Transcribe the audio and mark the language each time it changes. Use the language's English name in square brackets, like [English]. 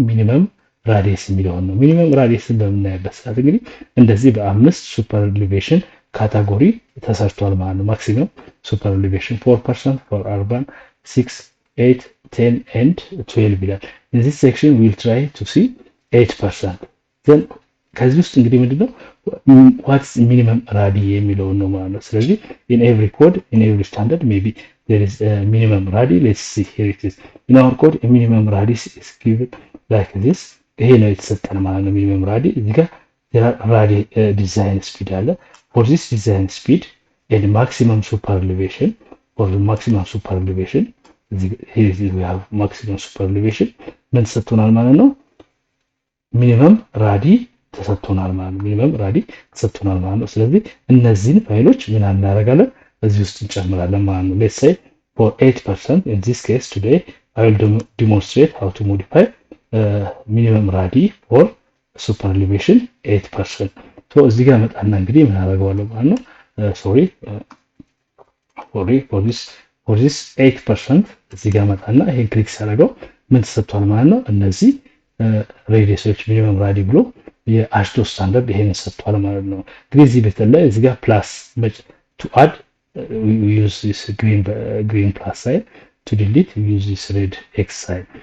[Amharic] ሚኒመም ራዲየስ የሚለውን ነው። ሚኒመም ራዲየስን በምናይበት ሰዓት እንግዲህ እንደዚህ በአምስት ሱፐር ኤሌቬሽን ካታጎሪ ተሰርቷል ማለት ነው። ማክሲመም ሱፐር ኤሌቬሽን [English] 4% for urban 6 8 10 and 12 [Amharic] ይላል። [English] in this section we'll try to see 8%. then [Amharic] ከዚህ ውስጥ እንግዲህ ምንድነው [English] what's minimum radi [Amharic] የሚለውን ነው ማለት ነው። ስለዚህ [English] in every code in every standard maybe there is a minimum radi. let's see here it is in our code a minimum radius is given like this. [Amharic] ይሄ ነው የተሰጠን ማለት ነው። ሚኒመም ራዲ እዚህ ጋር ራዲ ዲዛይን ስፒድ አለ። [English] for this design speed and maximum super elevation for the maximum super elevation here we have maximum super elevation [Amharic] ምን ተሰጥቶናል ማለት ነው? ሚኒመም ራዲ ተሰጥቶናል ማለት ነው። ሚኒመም ራዲ ተሰጥቶናል ማለት ነው። ስለዚህ እነዚህን ፋይሎች ምን እናደርጋለን? እዚህ ውስጥ እንጨምራለን ማለት ነው። [English] let's say for 8% in this case today I will demonstrate how to modify minimum radi for super elevation 8%. [Amharic] so እዚህ ጋር መጣና እንግዲህ ምን አደርገዋለሁ ማለት ነው? [English] sorry for this 8% [Amharic] እዚህ ጋር መጣና ይሄን ክሊክ ሳደርገው ምን ተሰጥቷል ማለት ነው? እነዚህ ሬዲየሶች ሚኒመም ራዲ ብሎ የአሽቶ ስታንዳርድ ይሄን ሰጥቷል ማለት ነው። እንግዲህ እዚህ በተለይ እዚህ ጋር ፕላስ [English] to add we use this green plus sign, to delete we use this red x sign.